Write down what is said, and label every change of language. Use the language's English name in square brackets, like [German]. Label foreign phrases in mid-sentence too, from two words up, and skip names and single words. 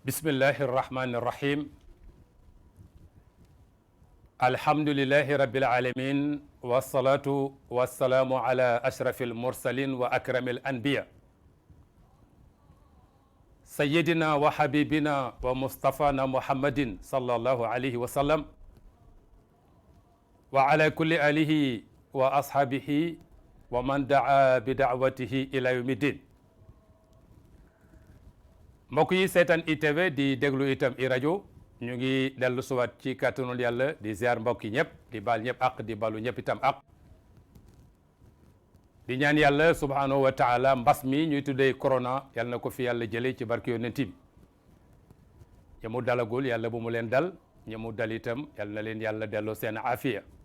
[Arabic] بسم الله الرحمن الرحيم الحمد لله رب العالمين والصلاة والسلام على أشرف المرسلين وأكرم الأنبياء سيدنا وحبيبنا ومصطفانا محمد صلى الله عليه وسلم وعلى كل آله وأصحابه ومن دعا بدعوته إلى يوم الدين [Wolof] mbokk yi seetaan ITV di déglu itam i rajo ñu ngi dellu suwaat ci kàttanul yàlla di ziar mbokk yi ñëpp di baal ñëpp ak di balu ñëpp itam ak di ñaan yàlla [Arabic] سبحانه وتعالى [Wolof] mbas mi ñuy tuddee corona yàlla na ko fi yàlla jëlee ci barke yonent bi ña mu dalagul yàlla bu mu leen dal ña mu dal itam yàlla na leen yàlla delloo seen afiya